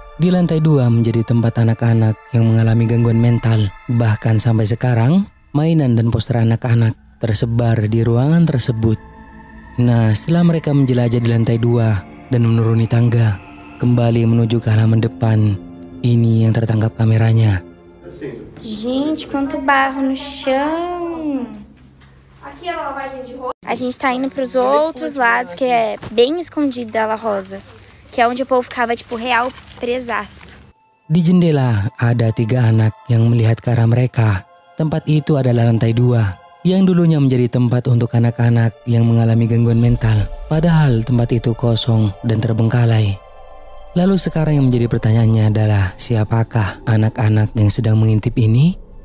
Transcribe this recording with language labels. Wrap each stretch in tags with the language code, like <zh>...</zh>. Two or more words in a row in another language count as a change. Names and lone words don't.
<id>Di lantai 2 menjadi tempat anak-anak yang mengalami gangguan mental. Bahkan sampai sekarang, mainan dan poster anak-anak tersebar di ruangan tersebut. Nah, setelah mereka menjelajah di lantai 2 dan menuruni tangga, kembali menuju ke halaman depan, ini yang tertangkap kameranya.</id> <pt>Gente, quanto barro no chão. Aqui é a lavagem de roupa. A gente tá indo pros outros lados, que é bem escondida a La Rosa. Que é onde o povo ficava, tipo, real presaço.</pt> <id>Di jendela ada 3 anak yang melihat ke arah mereka. Tempat itu adalah lantai 2, yang dulunya menjadi tempat untuk anak-anak yang mengalami gangguan mental. Padahal tempat itu kosong dan terbengkalai. Lalu sekarang yang menjadi pertanyaannya adalah, siapakah anak-anak yang sedang mengintip ini?</id>